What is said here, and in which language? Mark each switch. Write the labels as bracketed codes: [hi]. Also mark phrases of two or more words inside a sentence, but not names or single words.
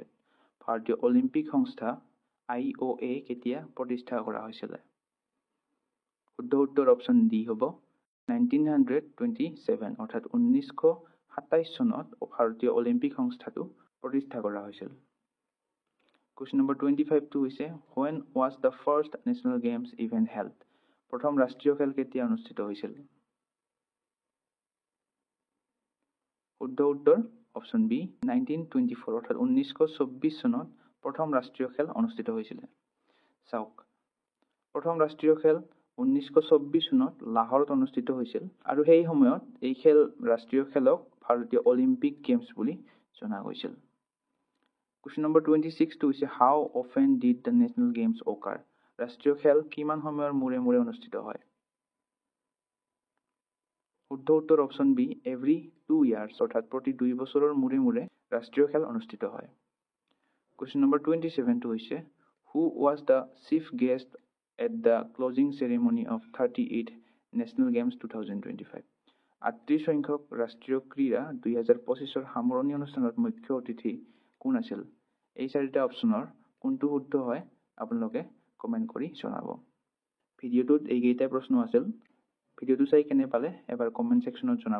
[as] ভাৰতীয় অলিম্পিক সংস্থা IOA কেতিয়া প্ৰতিষ্ঠা কৰা হৈছিলে? শুদ্ধ উত্তৰ অপশ্যন ডি হ'ব 1927। অৰ্থাৎ 1927 চনত ভাৰতীয় অলিম্পিক সংস্থাটো প্ৰতিষ্ঠা কৰা হৈছিল। [en] Question number 25টো হৈছে when was the first national games event held? [as] প্ৰথম ৰাষ্ট্ৰীয় খেল কেতিয়া অনুষ্ঠিত হৈছিল? শুদ্ধ উত্তৰ অপশ্যন বি 1924। অৰ্থাৎ 1924 চনত প্ৰথম ৰাষ্ট্ৰীয় খেল অনুষ্ঠিত হৈছিলে। চাওক, প্ৰথম ৰাষ্ট্ৰীয় খেল 1924 চনত লাহোৰত অনুষ্ঠিত হৈছিল আৰু সেই সময়ত এই ৰাষ্ট্ৰীয় খেলক ভাৰতীয় অলিম্পিক গেমছ বুলি জনা গৈছিল। [en] Question number 26টো হৈছে how often did the national games occur? [as] ৰাষ্ট্ৰীয় খেল কিমান সময়ৰ মূৰে মূৰে অনুষ্ঠিত হয়? শুদ্ধ উত্তৰ অপশ্যন বি [en] every 2 years. [as] অৰ্থাৎ প্ৰতি 2 বছৰৰ মূৰে মূৰে ৰাষ্ট্ৰীয় খেল অনুষ্ঠিত হয়। [en] Question number 27টো হৈছে who was the chief guest at the closing ceremony of 38 National Games 2025? [as] 38 সংখ্যক ৰাষ্ট্ৰীয় ক্ৰীড়া 2025ৰ সামৰণি অনুষ্ঠানত মুখ্য অতিথি কোন আছিল? এই 4টা অপশ্যনৰ কোনটো শুদ্ধ হয় আপোনালোকে কমেণ্ট কৰি জনাব। ভিডিঅ'টোত এইকেইটা প্ৰশ্ন আছিল। ভিডিঅ'টো চাই কেনে পালে এবাৰ কমেণ্ট ছেকশ্যনত জনাব।